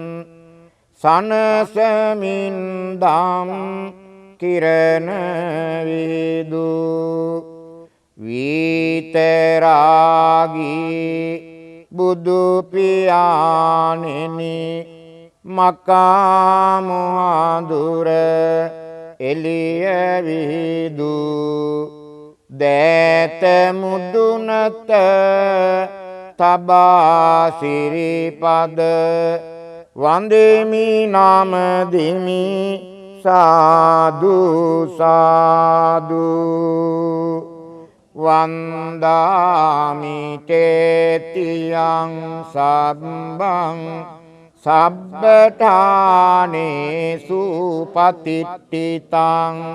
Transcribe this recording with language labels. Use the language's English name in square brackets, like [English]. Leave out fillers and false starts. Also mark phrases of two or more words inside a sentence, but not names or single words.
[Sinhala] සනසමින් දම් කිරණ විදු විතරාගී බුදු පියාණෙනි මකා මුහදුර එළිය විදු දෑත මුදුනත තබා සිරිපද වන්දෙමි නමදිමි සාදු සාදු [Pali] වන්දාමි තේතියං සබ්බං සබ්බඨානේසු පතිට්ඨිතං